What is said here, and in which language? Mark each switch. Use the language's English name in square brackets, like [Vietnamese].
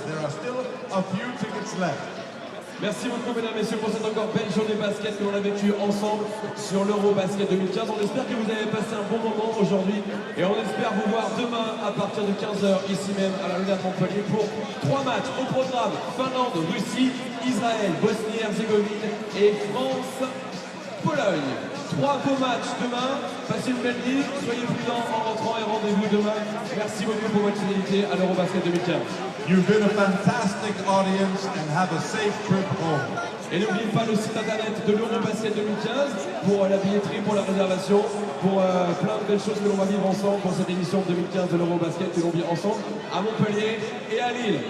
[English] There are still a few tickets left. [French] Merci beaucoup mesdames et messieurs pour cette encore belle journée basket que l'on a vécue ensemble sur l'Eurobasket 2015. On espère que vous avez passé un bon moment aujourd'hui et on espère vous voir demain à partir de 15h ici même à la Luna de Montpellier pour 3 matchs au programme: Finlande, Russie, Israël, Bosnie-Herzégovine et France-Pologne. 3 beaux matchs demain. Passez une belle nuit, soyez prudents en rentrant et rendez-vous demain. Merci beaucoup pour votre fidélité à l'Eurobasket 2015. [English] You've been a fantastic audience and have a safe trip home. [French] Et n'oubliez pas le site internet de l'Eurobasket 2015 pour la billetterie, pour la réservation, pour plein de belles choses que l'on va vivre ensemble pour cette édition 2015 de l'Eurobasket que l'on vit ensemble à Montpellier et à Lille.